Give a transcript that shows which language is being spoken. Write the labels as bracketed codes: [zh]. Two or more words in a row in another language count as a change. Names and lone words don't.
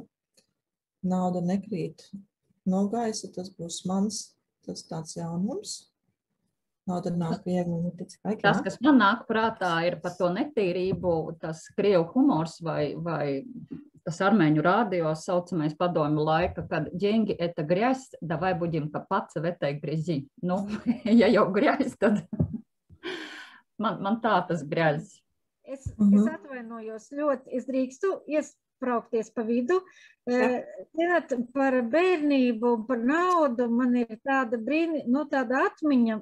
[lv] Nauda nekrīt no gaisa, tas būs tas tāds jaunums. Nauda nāk viegli un tic vajag. Tas, kas man nāk prātā, ir par to netīrību, tas krievu humors vai tas armēņu rādio saucamais padomju laika, kad [ru] деньги это грязь, давай будем копаться в этой грязи. [lv] Nu, ja jau grязь, tad man tā tas grязь. Es atvainojos ļoti, es drīkstu iespraukties pa vidu. Zināt, par bērnību, par naudu man ir tāda tāda atmiņa.